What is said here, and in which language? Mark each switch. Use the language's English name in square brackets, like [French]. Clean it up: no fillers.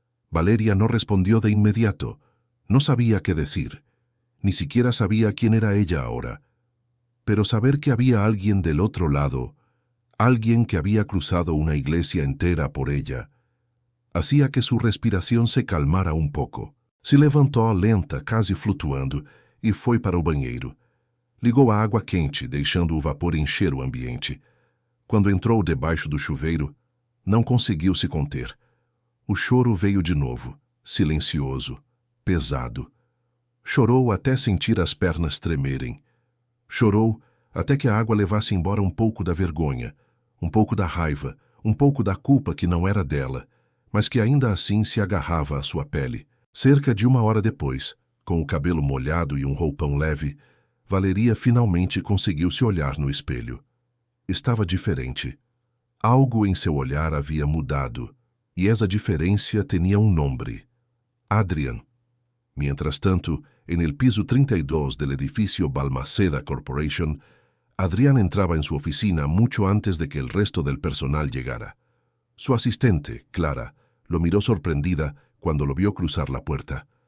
[Spanish] Valeria no respondió de inmediato. No sabía qué decir, ni siquiera sabía quién era ella ahora. Pero saber que había alguien del otro lado, alguien que había cruzado una iglesia entera por ella, hacía que su respiración se calmara un poco. [Portuguese] Se levantou lenta, casi flutuando, e foi para o banheiro. Ligou a água quente, deixando o vapor encher o ambiente. Quando entrou debaixo do chuveiro, não conseguiu se conter. O choro veio de novo, silencioso, pesado. Chorou até sentir as pernas tremerem. Chorou até que a água levasse embora um pouco da vergonha, um pouco da raiva, um pouco da culpa que não era dela, mas que ainda assim se agarrava à sua pele. Cerca de 1 hora depois, com o cabelo molhado e um roupão leve, Valeria finalmente conseguiu se olhar no espelho. Estava diferente. Algo em seu olhar havia mudado, e essa diferença tinha um nome: Adrián. [Spanish] Mientras tanto, en el piso 32 del edificio Balmaceda Corporation, Adrián entraba en su oficina mucho antes de que el resto del personal llegara. Su asistente, Clara, lo miró sorprendida cuando lo vio cruzar la puerta.